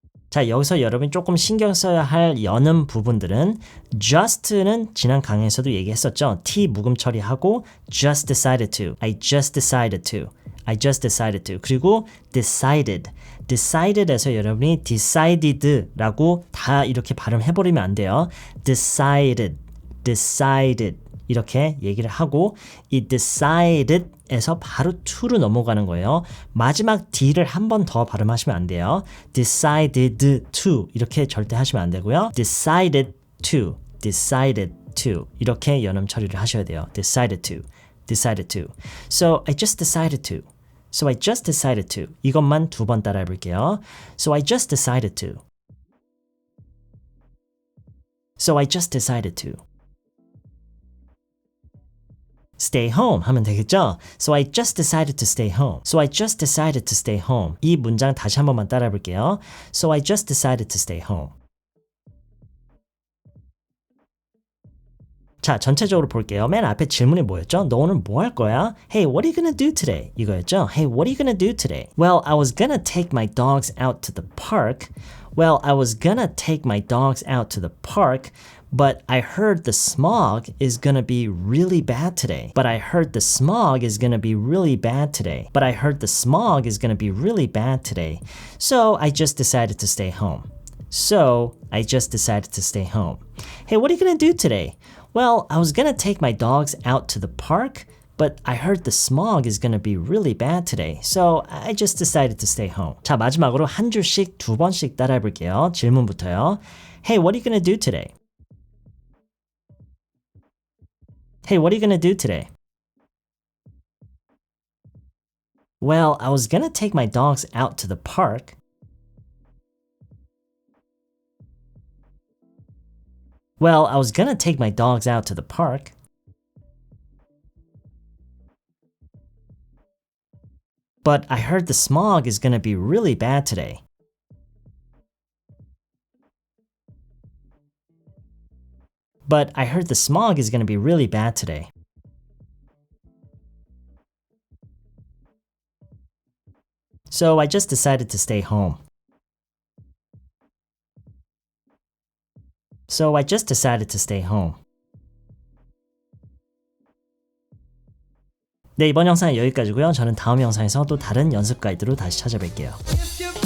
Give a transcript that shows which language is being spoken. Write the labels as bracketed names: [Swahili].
[Korean] 자, 여기서 여러분이 조금 신경 써야 할 여는 부분들은 just는 지난 강의에서도 얘기했었죠. T 묵음 처리하고 [English] just decided to, I just decided to, I just decided to. [Korean] 그리고 decided, decided에서 여러분이 decided라고 다 이렇게 발음해버리면 안 돼요. decided, decided 이렇게 얘기를 하고 이 decided에서 바로 to로 넘어가는 거예요. 마지막 D를 한 번 더 발음하시면 안 돼요. decided to 이렇게 절대 하시면 안 되고요. decided to, decided to 이렇게 연음 처리를 하셔야 돼요. [English] decided to, decided to. So I just decided to. So I just decided to. [Korean] 이것만 두 번 따라해 볼게요. [English] So I just decided to. So I just decided to. stay home [Korean] 하면 되겠죠? [English] So I just decided to stay home. So I just decided to stay home. [Korean] 이 문장 다시 한 번만 따라해 볼게요. [English] So I just decided to stay home. [Korean] 자, 전체적으로 볼게요. 맨 앞에 질문이 뭐였죠? 너 오늘 뭐 할 거야? [English] Hey, what are you gonna do today? [Korean] 이거였죠? [English] Hey, what are you gonna do today? Well, I was gonna take my dogs out to the park. Well, I was gonna take my dogs out to the park. But I heard the smog is gonna be really bad today. But I heard the smog is gonna be really bad today. But I heard the smog is gonna be really bad today. So I just decided to stay home. So I just decided to stay home. Hey, what are you gonna do today? Well, I was gonna take my dogs out to the park, but I heard the smog is gonna be really bad today, so I just decided to stay home. [Korean] 자, 마지막으로 한 줄씩 두 번씩 따라해 볼게요. 질문부터요. [English] Hey, what are you gonna do today? Hey, what are you gonna do today? Well, I was gonna take my dogs out to the park. Well, I was gonna take my dogs out to the park. But I heard the smog is gonna be really bad today. But I heard the smog is gonna be really bad today. So I just decided to stay home. So I just decided to stay home. [Korean] 네, 이번 영상은 여기까지고요. 저는 다음 영상에서 또 다른 연습 가이드로 다시 찾아뵐게요.